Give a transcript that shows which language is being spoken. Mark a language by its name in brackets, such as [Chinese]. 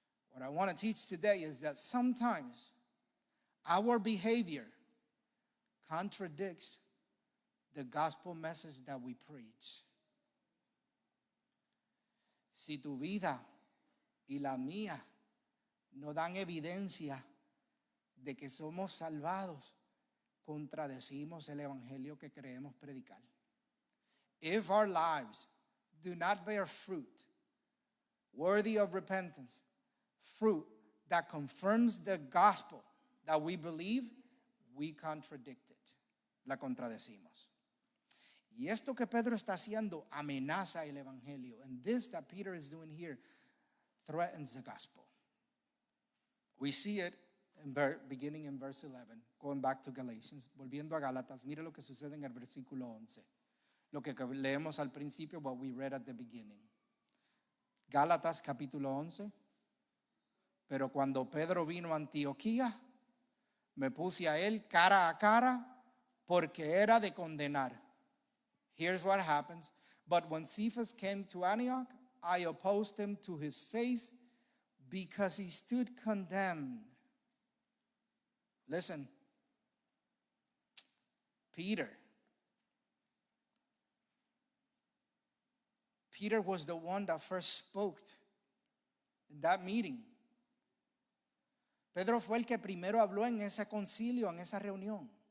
[English] What I want to teach today is that sometimes our behavior contradicts the gospel message that we preach. [Spanish] Si tu vida y la mía no dan evidencia de que somos salvados, contradecimos el evangelio que creemos predicar. [English] If our lives do not bear fruit worthy of repentance, fruit that confirms the gospel that we believe, we contradict it. [Spanish] La contradecimos. Y esto que Pedro está haciendo amenaza el evangelio. [English] And this that Peter is doing here threatens the gospel. We see it beginning in verse 11, going back to Galatians, [Spanish] volviendo a Gálatas, mire lo que sucede en el versículo 11. Lo que leemos al principio, [English] what we read at the beginning. [Spanish] Gálatas capítulo 11. Pero cuando Pedro vino a Antioquía, me puse a él cara a cara porque era de condenar. [English] Here's what happens. But when Cephas came to Antioch, I opposed him to his face because he stood condemned. Listen, Peter, Peter was the one that first spoke in that meeting. [Spanish] Pedro fue el que primero habló en ese concilio, en esa reunión.